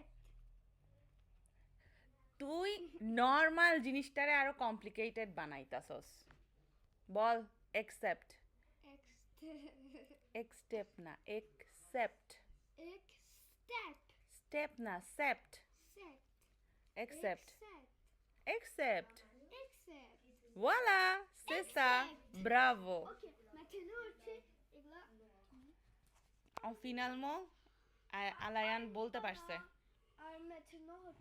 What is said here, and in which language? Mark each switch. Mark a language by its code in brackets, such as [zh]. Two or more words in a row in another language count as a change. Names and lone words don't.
[bn] তুই নর্মাল জিনিসটারে আরো কমপ্লিকেটেড বানাইতাছস। বল একসেপ্ট। [en] X step. [bn] এক্সটেপ না, একসেপ্ট। [en] X step. [bn] স্টেপ না, সেপ্ট। [en] Sept. একসেপ্ট। Accept. একসেপ্ট। Accept. [fr] Voilà, c'est ça. [en] Accept. [fr] Bravo. Ok, maintenant, tu sais, et là, En finalement, [bn] আলায়ান বলতে পারছে। [fr] maintenant,